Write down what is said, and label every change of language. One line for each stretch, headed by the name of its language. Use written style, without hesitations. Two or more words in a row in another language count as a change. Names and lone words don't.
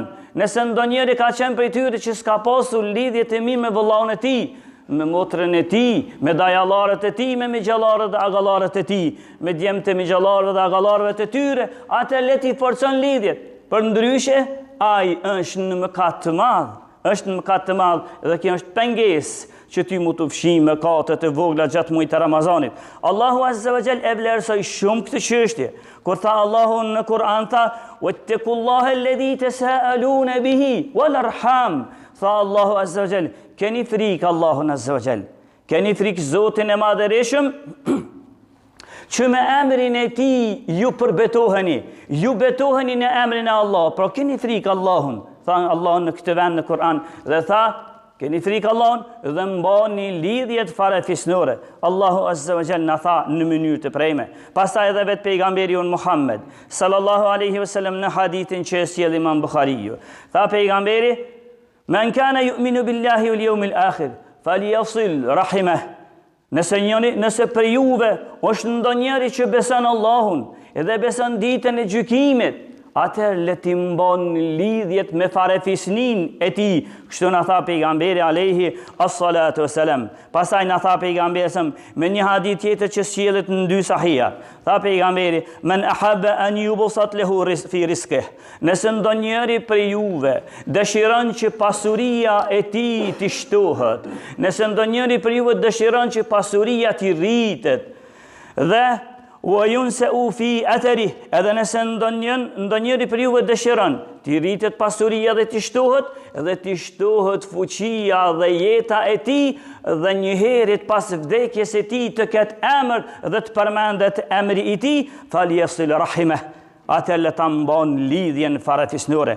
Albanian: Nëse ndonjëri ka qenë prej tyre që s'ka pasur lidhjet e mirë me vëllain e tij, me motrën e tij, me dajallarët e tij, me migjallarët dhe agallarët e tij, me djemtë e migjallarëve dhe agallarëve të tyre, atë le ti forcon lidhjet. Përndryshe, ai është në mëkat të madh, është në mëkat të madh dhe kjo është pengesë që ty mu të fshijë mëkatet e vogla gjatë muajit të Ramazanit. Allahu
Arabic: عز وجل
Albanian: e vlerësoi shumë këtë çështje. Kur tha Allahu në Kur'an tha:
Arabic: "واتقوا الله الذي تساءلون به والأرحام."
Albanian: Tha Allahu
Arabic: عز وجل,
Albanian: keni frikë Allahun
Arabic: عز وجل.
Albanian: Keni frikë Zotin e Madhërisëm që me emrin e tij ju përbetoheni, ju betoheni në emrin e Allah, pra keni frikë Allahun, tha Allah në këtë vend në Kur'an, dhe tha, keni frikë Allahun dhe mbani lidhjet farefisnore. Allahu
Arabic: عز وجل
Albanian: na tha në mënyrë të prejme. Pastaj edhe vetë pejgamberi jon Muhammed
Arabic: صلى الله عليه وسلم
Albanian: në hadithin që sjell Imam Buhariu, tha pejgamberi:
Arabic: "من كان يؤمن بالله واليوم الآخر فليصل رحمه."
Albanian: Nëse për juve është ndonjëri që beson Allahun edhe beson ditën e gjykimit, atëherë le ti mbon lidhjet me farefisnin e tij. Kështu na tha pejgamberi
Arabic: عليه الصلاة والسلام.
Albanian: Pastaj na tha pejgamberi me një hadith tjetër që sjellet në dy sahiha. Tha pejgamberi:
Arabic: "من أحب أن يبسط له في رزقه."
Albanian: Nëse ndonjëri për juve dëshiron që pasuria e tij të shtohet, nëse ndonjëri për juve dëshiron që pasuria të rritet dhe
Arabic: وينسأ في أثره,
Albanian: edhe nëse ndonjëri për juve dëshiron t'i rritet pasuria dhe t'i shtohet, dhe t'i shtohet fuqia dhe jeta e tij, dhe njëherët pas vdekjes së tij të ketë emër dhe të përmendet emri i tij,
Arabic: فليصل رحمه,
Albanian: atë le ta mbon lidhjen farefisnore.